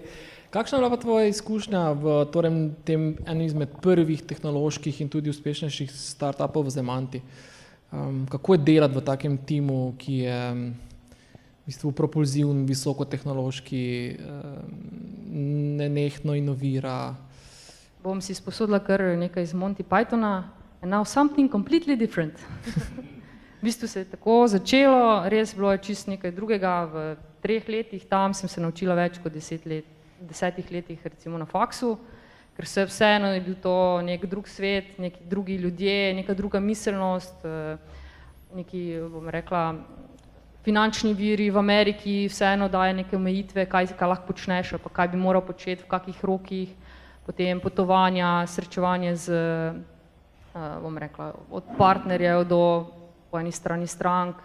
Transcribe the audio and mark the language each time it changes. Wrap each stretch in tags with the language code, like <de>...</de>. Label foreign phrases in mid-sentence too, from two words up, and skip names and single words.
<sl>Kakšna je bila pa tvoja izkušnja v tem enem izmed prvih tehnoloških in tudi uspešnejših startupov v Zemanti? Kako je delati v takem timu, ki je v bistvu propulziven, visokotehnološki, nenehno inovira? Bom si sposodila kar nekaj iz Monty Pythona,</sl> <en>and now something completely different.</en> <sl>V bistvu se je tako začelo, res bilo je čisto nekaj drugega, v 3 letih tam sem se naučila več kot 10 letih recimo na faksu, ker vseeno je bil to nek drug svet, neki drugi ljudje, neka druga miselnost, neki, bom rekla, finančni viri v Ameriki vseeno daje neke omejitve, kaj lahko počneš, pa kaj bi moral početi, v kakih rokih, potem potovanja, srečevanje z, bom rekla, od partnerjev do po eni strani strank.</sl>